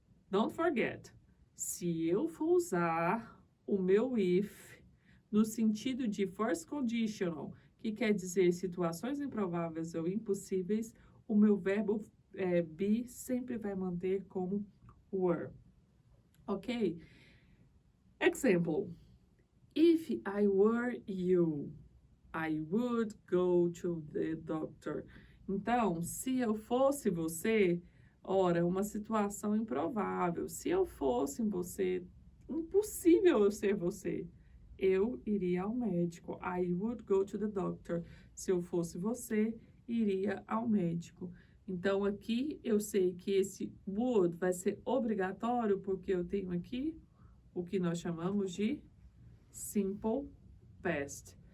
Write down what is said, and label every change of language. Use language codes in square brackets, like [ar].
[pt] Don't forget, se eu for usar o meu if no sentido de first conditional, que quer dizer situações improváveis ou impossíveis, o meu verbo be sempre vai manter como were. Ok? Example. [en] If I were you, I would go to the doctor. [pt] Então, se eu fosse você, ora, uma situação improvável. Se eu fosse você, impossível eu ser você. Eu iria ao médico. I would go to the doctor. Se eu fosse você, iria ao médico. Então, aqui eu sei que esse would vai ser obrigatório, porque eu tenho aqui o que nós chamamos de simple past.